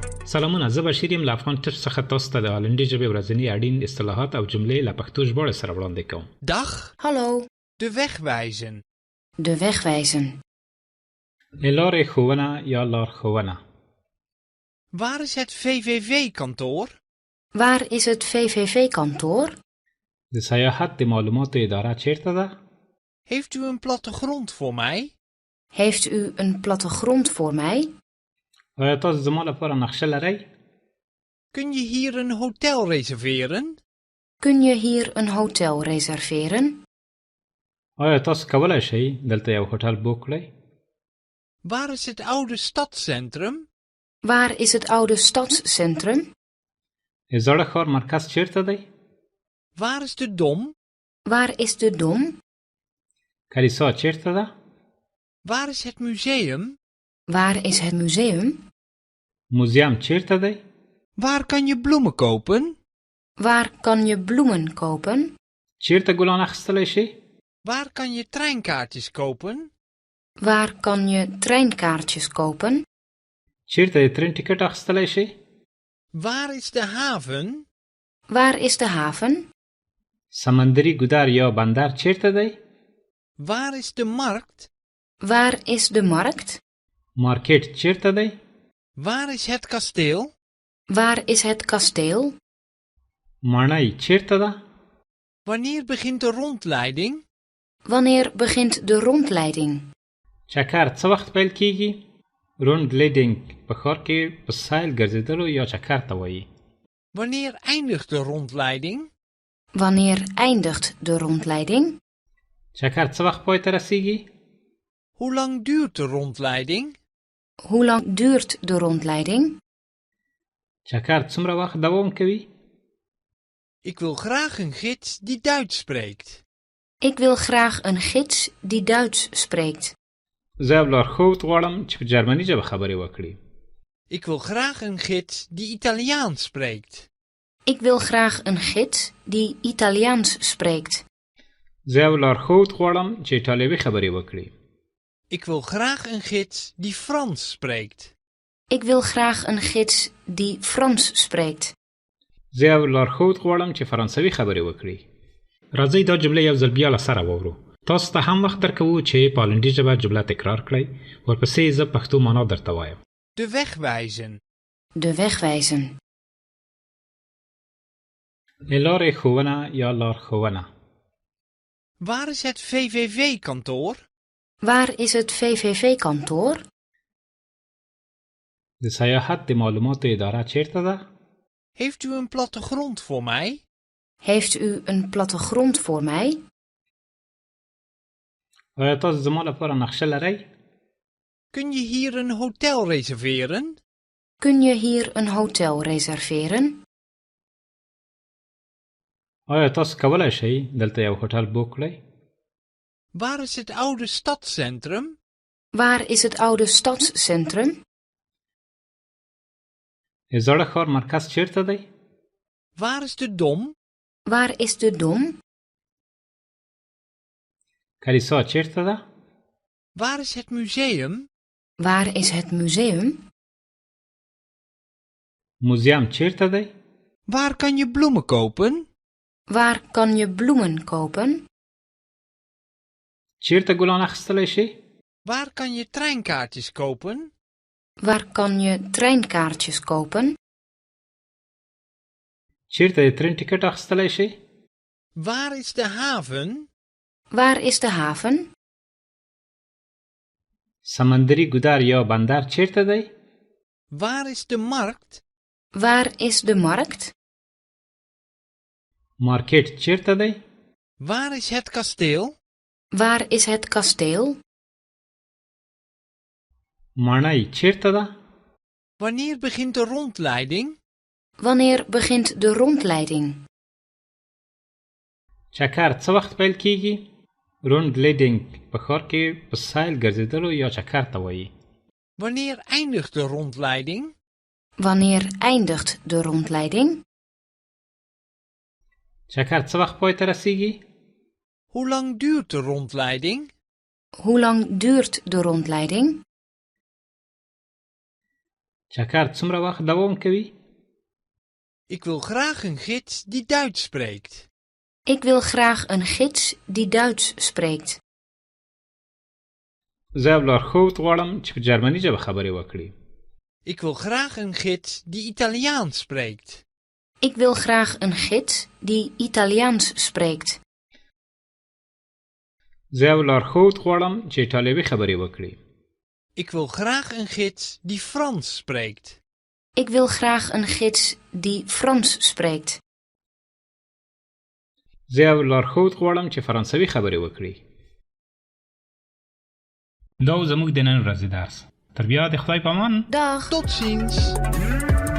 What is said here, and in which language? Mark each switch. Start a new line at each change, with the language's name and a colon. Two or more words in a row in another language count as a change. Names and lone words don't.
Pashto: سلامونه، زه بشیر یم له افغان ټپ څخه تاسو ته د هالندي ژبې ورځني اړین اصطلاحات او جملې له پښتو ژباړې سره وړاندې کوم.
Dutch: Dag, Hallo, de weg wijzen. de weg wijzen.
Pashto: لارې ښوونه یا لارښوونه.
Dutch: Waar is het VVV-kantoor? Waar is het VVV-kantoor?
Pashto: د سیاحت د معلوماتو اداره چیرته ده؟
Dutch: Heeft u een plattegrond voor mij? Heeft u een plattegrond voor mij?
Pashto: آیا تاسو زما لپاره نقشه لرئ؟
Dutch: Kun je hier een hotel reserveren? Kun je hier een hotel reserveren?
Pashto: آیا تاسو کولی شئ دلته یو هوټل بوک کړئ؟
Dutch: Waar is het oude stadscentrum? Waar is het oude stadscentrum?
Pashto: د زاړه ښار مرکز چیرته دی؟
Dutch: Waar is de Dom? Waar is de Dom?
Pashto: کلیسا چیرته ده؟
Dutch: Waar is het museum? Waar is het museum?
Pashto: موزیم چیرته دی؟
Dutch: Waar kan je bloemen kopen? Waar kan je bloemen kopen?
Pashto: چیرته ګلان اخیستلی شي؟
Dutch: Waar kan je treinkaartjes kopen? Waar kan je treinkaartjes kopen?
Pashto: چیرته د
English: train ticket
Pashto: اخیستلی شي؟
Dutch: Waar is de haven? Waar is de haven?
Pashto: سمندري ګودر یا بندر چیرته دی؟
Dutch: Waar is de markt? Waar is de markt?
Pashto: مارکیټ چیرته دی؟
Dutch: Waar is het kasteel? Waar is het kasteel?
Pashto: ماڼۍ چیرته ده؟
Dutch: Wanneer begint de rondleiding? Wanneer begint de rondleiding?
Pashto: چکر څه وخت پیل کیږي؟ روند لیډینګ په ښار کې په سایل ګرځېدلو یا چکر ته وایي.
Dutch: Wanneer eindigt de rondleiding? Wanneer eindigt de rondleiding?
Pashto: چکر څه وخت پای ته رسیږي؟
Dutch: Hoe lang duurt de rondleiding? Hoe lang duurt de rondleiding?
Pashto: چکر څومره وخت دوام کوي؟
Dutch: Ik wil graag een gids die Duits spreekt. Ik wil graag een gids die Duits spreekt.
Pashto: زه یو لارښود غواړم چې په جرمني ژبه خبرې وکړي.
Dutch: Ik wil graag een gids die Italiaans spreekt. Ik wil graag een gids die Italiaans spreekt.
Pashto: زه یو لارښود غواړم چې ایټالوي خبرې وکړي.
Dutch: Ik wil graag een gids die Frans spreekt. Ik wil graag een gids die Frans spreekt.
Pashto: زه یو لارښود غواړم چې فرانسوي خبرې وکړي. راځئ دا جمله یو ځل بیا له سره واورو. تاسو ته هم وخت درکوو چې په هالندي ژبه جمله تکرار کړئ. ورپسې زه پښتو معنا درته وایم.
Dutch: De weg wijzen. De weg wijzen.
Pashto: لارې ښوونه یا لارښوونه.
Dutch: Waar is het VVV-kantoor? Waar is het VVV-kantoor?
Pashto: د سیاحت د معلوماتو اداره چیرته ده؟
Dutch: Heeft u een plattegrond voor mij? Heeft u een plattegrond voor mij?
Pashto: آیا تاسو زما لپاره نقشه لرئ؟
Dutch: Kun je hier een hotel reserveren? Kun je hier een hotel reserveren?
Pashto: آیا تاسو کولی شئ دلته یو هوټل بوک کړئ؟
Dutch: Waar is het oude stadscentrum? Waar is het oude stadscentrum?
Pashto: د زاړه ښار مرکز چیرته دی؟
Dutch: Waar is de Dom? Waar is de Dom?
Pashto: کلیسا چیرته ده؟
Dutch: Waar is het museum? Waar is het museum?
Pashto: موزیم چیرته دی؟
Dutch: Waar kan je bloemen kopen? Waar kan je bloemen kopen?
Pashto: چیرته ګلان اخیستلی شي؟
Dutch: Waar kan je treinkaartjes kopen? Waar kan je treinkaartjes kopen?
Pashto: چیرته د
English: train ticket
Pashto: اخیستلی شي؟
Dutch: Waar is de haven? Waar is de haven?
Pashto: سمندري ګودر یا بندر چیرته دی؟
Dutch: Waar is de markt? Waar is de markt?
Pashto: مارکیټ چیرته دی؟
Dutch: Waar is het kasteel? Waar is het kasteel?
Pashto: ماڼۍ چیرته ده؟
Dutch: Wanneer begint de rondleiding? Wanneer begint de rondleiding?
Pashto: چکر څه وخت پیل کیږي؟ روند لیډینګ په ښار کې په سایل ګرځېدلو یا چکر ته وایي.
Dutch: Wanneer eindigt de rondleiding? Wanneer eindigt de rondleiding?
Pashto: چکر څه وخت پای ته رسیږي؟
Dutch: Hoe lang duurt de rondleiding? Hoe lang duurt de rondleiding?
Pashto: چکر څومره وخت دوام کوي؟
Dutch: Ik wil graag een gids die Duits spreekt. Ik wil graag een gids die Duits spreekt.
Pashto: زه یو لارښود غواړم چې په جرمني ژبه خبرې وکړي.
Dutch: Ik wil graag een gids die Italiaans spreekt. Ik wil graag een gids die Italiaans spreekt.
Pashto: زه یو لارښود غواړم چې ایټالوي خبرې وکړي.
Dutch: Ik wil graag een gids die Frans spreekt. Ik wil graag een gids die Frans spreekt.
Pashto: زه یو لارښود غواړم چې فرانسوي خبرې وکړي. دا زموږ د نن ورځې درس. تر بیا د خدای په امان.
Dutch: Dag. Tot ziens!